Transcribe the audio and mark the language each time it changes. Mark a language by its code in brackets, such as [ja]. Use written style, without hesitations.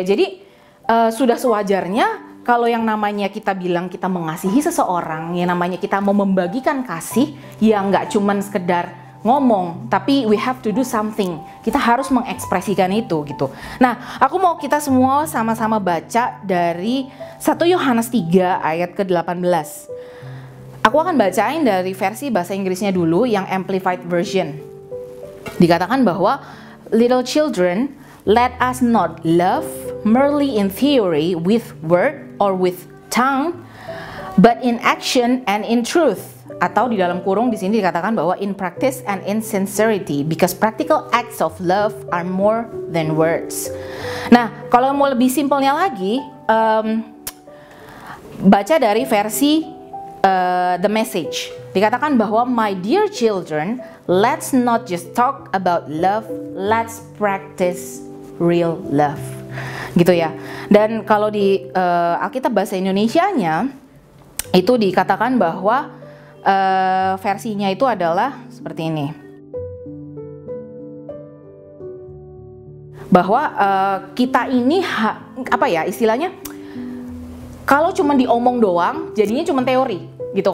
[id] Jadi sudah sewajarnya kalau yang namanya kita bilang kita mengasihi seseorang, yang namanya kita mau membagikan kasih, ya nggak cuman sekedar ngomong, tapi [en] we have to do something. [id] Kita harus mengekspresikan itu gitu. Nah, aku mau kita semua sama-sama baca dari 1 Yohanes 3 ayat ke-18. Aku akan bacain dari versi bahasa Inggrisnya dulu yang Amplified Version. Dikatakan bahwa, [en] little children, let us not love merely in theory with word or with tongue, but in action and in truth. [id] Atau di dalam kurung di sini dikatakan bahwa [en] in practice and in sincerity, because practical acts of love are more than words. [id] Nah, kalau mau lebih simpelnya lagi, baca dari versi The Message. Dikatakan bahwa, [en] my dear children, let's not just talk about love, let's practice real love. [id] Gitu ya. Dan kalau di Alkitab bahasa Indonesianya itu dikatakan bahwa versinya itu adalah seperti ini, bahwa kita ini apa ya istilahnya, kalau cuma diomong doang jadinya cuma teori gitu.